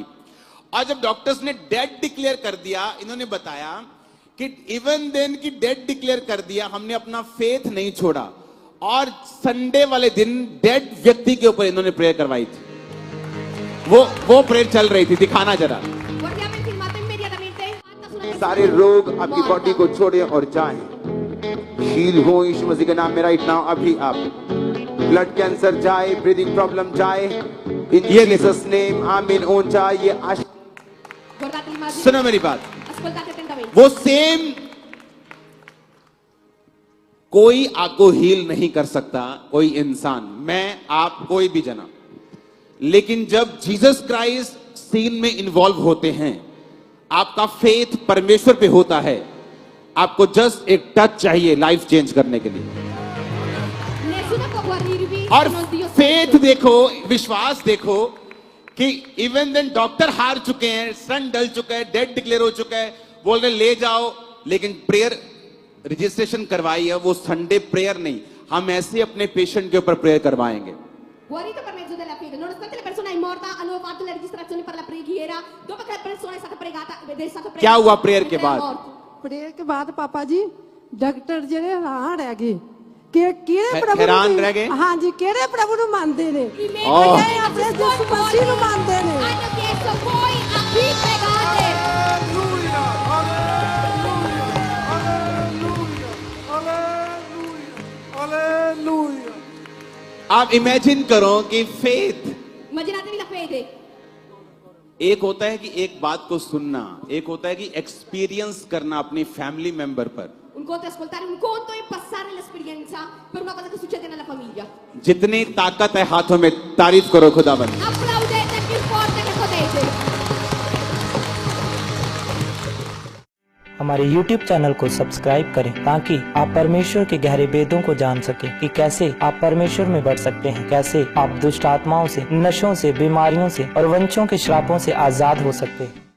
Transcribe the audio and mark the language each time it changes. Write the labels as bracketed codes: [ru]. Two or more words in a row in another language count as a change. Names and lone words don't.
[hi] और जब डॉक्टर्स ने [en] dead declare [hi] कर दिया, इन्होंने बताया कि [en] even then [hi] की [en] dead declare [hi] कर दिया, हमने अपना फेथ नहीं छोड़ा और संडे वाले दिन डेड व्यक्ति के ऊपर इन्होंने प्रेयर करवाई थी। वो प्रेयर चल रही थी, दिखाना जरा। [it] Guardiamo il filmato immediatamente. [hi] सारे रोग आपकी बॉडी को छोड़े और जाएं। हील हो यीशु मसीह के नाम में [en] right now. [hi] अभी आप [en] blood cancer [hi] जाए, [en] breathing problem [hi] जाए, [en] in Jesus name amen. [hi] ओन जाए। [it] Guardate l'immagine. [hi] सुनो मेरी बात, [it] Ascoltate attentamente. [hi] वो सेम कोई आपको हील नहीं कर सकता, कोई इंसान, मैं आप कोई भी जना। लेकिन जब जीसस क्राइस्ट सीन में इन्वॉल्व होते हैं, आपका फेथ परमेश्वर पे होता है, आपको जस्ट एक टच चाहिए [en] life change [hi] करने के लिए। [it] Nessuno può guarirvi [hi] और [it] se non Dio [hi] फेथ [it] stesso. [hi] देखो, विश्वास देखो कि [en] even then [hi] डॉक्टर हार चुके हैं, सन डल चुका है, [en] dead declare [hi] हो चुका है, बोल रहे ले जाओ, लेकिन [en] prayer registration [hi] करवाई है। वो [en] Sunday prayer [hi] नहीं, हम ऐसे अपने पेशेंट के ऊपर प्रेयर करवाएंगे। [it] Guarito per mezzo della fede, nonostante la persona è morta, hanno fatto le registrazioni per la preghiera. Dopo che la persona è stata pregata ed è stato pregato, [hi] क्या हुआ प्रेयर के [it] mentre è [hi] बाद? [it] morto. [pa] ਪ੍ਰੇਅਰ ਕੇ ਬਾਅਦ ਪਾਪਾ ਜੀ ਡਾਕਟਰ ਜਿਹੜੇ ਹੈਰਾਨ ਰਹਿ ਗਏ ਕਿ ਕਿਹੜੇ ਪ੍ਰਭੂ ਹੈਰਾਨ ਨੂੰ ਰਹਿ ਗਏ? ਹਾਂਜੀ ਕਿਹੜੇ ਪ੍ਰਭੂ ਨੂੰ ਮੰਨਦੇ ਨੇ [it] I medici Oh. [pa] ਇਹ ਆਪਣੇ ਯਿਸੂ ਮਸੀਹ ਨੂੰ ਮੰਨਦੇ ਨੇ [it] hanno chiesto voi a chi pregate. Alleluia, alleluia, alleluia, alleluia. [hi] आप इमेजिन करो कि फेथ [it] Immaginatevi la fede. [hi] एक होता है कि एक बात को सुनना, एक होता है कि एक्सपीरियंस करना अपनी [en] family member [hi] पर। [it] Un conto è ascoltare, un conto è passare l'esperienza per una cosa che succede nella famiglia. [hi] जितनी ताकत है हाथों में, तारीफ करो खुदावन। [it] Applaudete più forte che potete. [hi] हमारे YouTube चैनल को सब्सक्राइब करें ताकि आप परमेश्वर के गहरे वेदों को जान सकें कि कैसे आप परमेश्वर में बढ़ सकते हैं, कैसे आप दुष्ट आत्माओं से, नशों से, बीमारियों से और वंशों के श्रापों से आजाद हो सकते हैं।